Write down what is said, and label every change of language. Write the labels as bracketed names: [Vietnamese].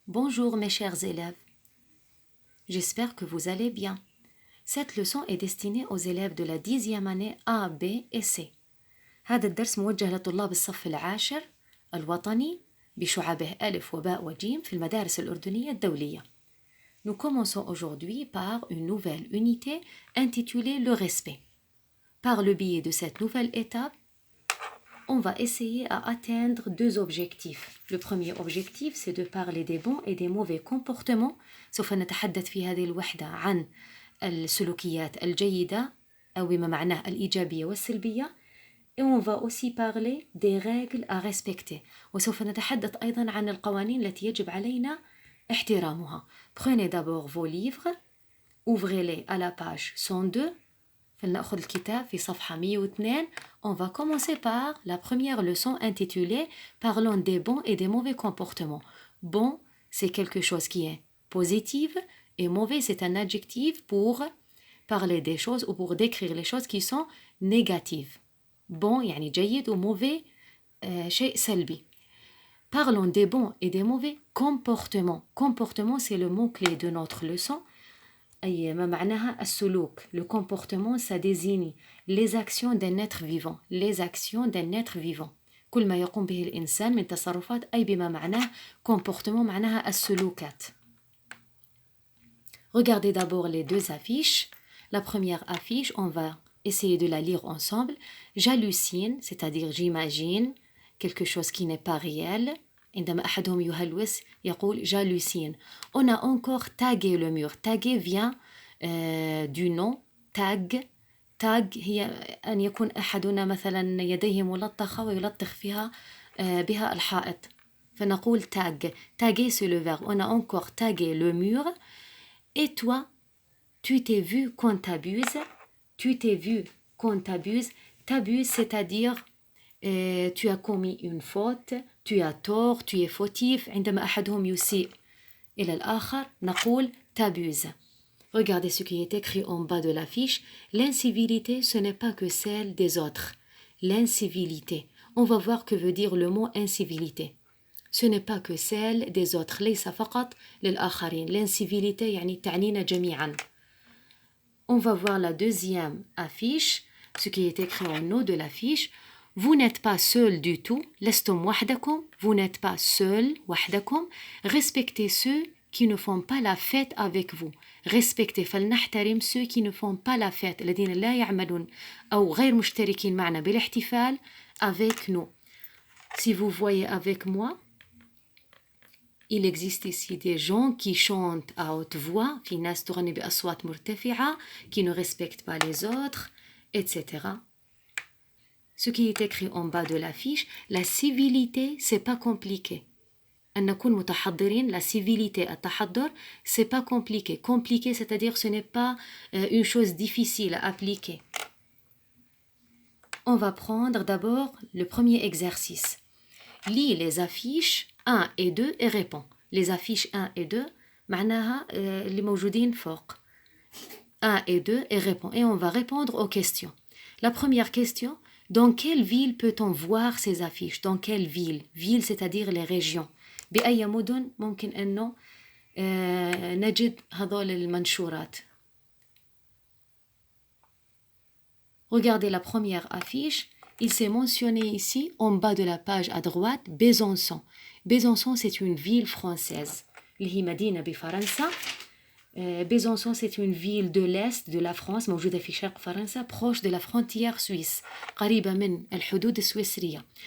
[French] Bonjour mes chers élèves, j'espère que vous allez bien. Cette leçon est destinée aux élèves de la 10e année A, B et C. [Arabic] هذا الدرس موجه لطلاب الصف العاشر الوطني بشعبه ألف وباء وجيم في المدارس الأردنية الدولية. [French] Nous commençons aujourd'hui par une nouvelle unité intitulée le respect. Par le biais de cette nouvelle étape, on va essayer à atteindre deux objectifs. Le premier objectif, c'est de parler des bons et des mauvais comportements. [Arabic] سوف نتحدث في هذه الوحدة عن السلوكيات الجيدة أو بما معناه الإيجابية والسلبية. [French] Et on va aussi parler des règles à respecter. [Arabic] وسوف نتحدث أيضا عن القوانين التي يجب علينا احترامها. [French] Prenez d'abord vos livres, ouvrez-les à la page 102. [Arabic] فلنأخذ الكتاب في صفحة 102. [French] On va commencer par la première leçon intitulée Parlons des bons et des mauvais comportements. Bon, c'est quelque chose qui est positif et mauvais, c'est un adjectif pour parler des choses ou pour décrire les choses qui sont négatives. [Arabic] Bon, يعني جيد و mauvais, شيء سلبي. [French] Parlons des bons et des mauvais comportements. Comportement, c'est le mot-clé de notre leçon. [Arabic] أي ما معناها السلوك. [French] Le comportement, ça désigne les actions d'un être vivant. Les actions d'un être vivant. [Arabic] كل ما يقوم به الإنسان من تصرفات أي بما معناه comportement معناها السلوكات. [French] Regardez d'abord les deux affiches. La première affiche, on va essayer de la lire ensemble. J'hallucine, c'est-à-dire j'imagine quelque chose qui n'est pas réel. [Arabic] عندما أحدهم يهلوس يقول j'hallucine. [French] On a encore tagué le mur. Tagué vient du nom tag. [Arabic] tag هي أن يكون أحدنا مثلا يديه ملطخة ويلطخ فيها بها الحائط. فنقول [French] tag. Taguer c'est le verbe. On a encore tagué le mur. Et toi, tu t'es vu qu'on t'abuse. Tu t'es vu qu'on t'abuse. T'abuse, c'est-à-dire tu as commis une faute, tu as tort, tu es fautif. [Arabic] عندما أحدهم يسيء إلى الآخر نقول t'abuse. [French] Regardez ce qui est écrit en bas de l'affiche. L'incivilité, ce n'est pas que celle des autres. L'incivilité. On va voir que veut dire le mot incivilité. Ce n'est pas que celle des autres. [Arabic] ليس فقط للآخرين. L'incivilité يعني تعنينا جميعا. [French] On va voir la deuxième affiche. Ce qui est écrit en haut de l'affiche. Vous n'êtes pas seul du tout. [Arabic] لستم وحدكم. [French] Vous n'êtes pas seul [Arabic] وحدكم. [French] Respectez ceux qui ne font pas la fête avec vous. Respectez [Arabic] فلنحترم [French] ceux qui ne font pas la fête. [Arabic] الذين لا يعملون أو غير مشتركين معنا بالاحتفال [French] avec nous. Si vous voyez avec moi, il existe ici des gens qui chantent à haute voix, [Arabic] في ناس تغني بأصوات مرتفعة, [French] qui ne respectent pas les autres, etc. Ce qui est écrit en bas de l'affiche, la civilité, c'est pas compliqué. [Arabic] أن نكون متحضرين, [French] la civilité, [Arabic] التحضر, [French] c'est pas compliqué. Compliqué, c'est-à-dire ce n'est pas une chose difficile à appliquer. On va prendre d'abord le premier exercice. Lis les affiches 1 et 2 et réponds. Les affiches 1 et 2, [Arabic] معناها اللي موجودين فوق. [French] 1 et 2 et réponds. Et on va répondre aux questions. La première question, dans quelle ville peut-on voir ces affiches? Dans quelle ville? Ville, c'est-à-dire les régions. [Arabic] بأي مدن ممكن أنه نجد هذول المنشورات. [French] Regardez la première affiche. Il s'est mentionné ici, en bas de la page à droite, Besançon. Besançon, c'est une ville française. [Arabic] اللي هي مدينة بفرنسا. [French] Besançon, c'est une ville de l'Est de la France, [Arabic] موجودة في شرق فرنسا, [French] proche de la frontière suisse, [Arabic] قريبة من الحدود السويسرية.